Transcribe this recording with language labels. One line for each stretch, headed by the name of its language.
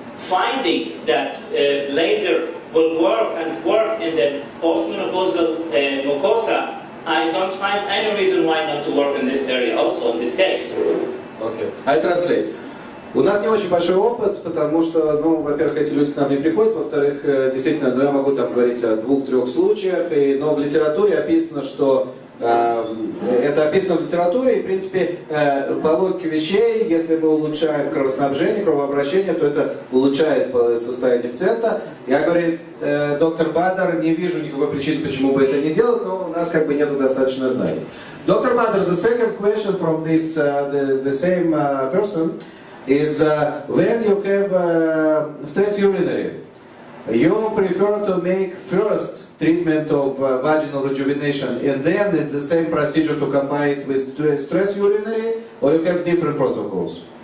English: Finding that laser will work in the postmenopausal mucosa, I don't find any reason why not to work in this area also in this case. Okay. I translate.
Russian: У нас не очень большой опыт, потому что, ну, во-первых, эти люди к нам не приходят, во-вторых, действительно, ну, я могу там говорить о 2-3 случаях, но в литературе описано, что это описано в литературе, и, в принципе, по логике вещей, если мы улучшаем кровоснабжение, кровообращение, то это улучшает состояние пациента. Я, говорит, доктор Бадер, не вижу никакой причины, почему бы это не делать, но у нас как бы нету достаточно знаний.
English: Доктор Бадер, the second question from this, the same person, is when you have stress urinary, you prefer to make first treatment of vaginal rejuvenation and then it's the same procedure to combine it with stress urinary, or you have different protocols?